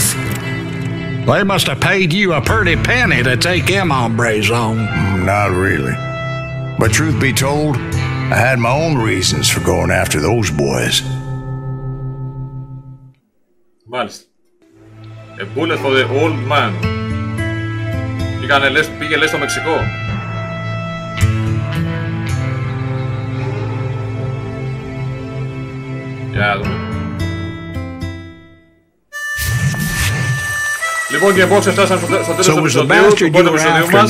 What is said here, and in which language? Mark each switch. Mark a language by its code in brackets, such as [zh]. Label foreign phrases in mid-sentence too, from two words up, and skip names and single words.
[en] They must have paid you a pretty penny to take them hombres on. Not really. But truth be told, I had my own reasons for going after those boys. Μάλιστα. A bullet for the old man. [el] Πήγε λες στο Μεξικό. Για να δούμε. Λοιπόν και εγώ φτάσαμε στο τέλος του επεισοδίου, του πρώτου επεισοδίου μας.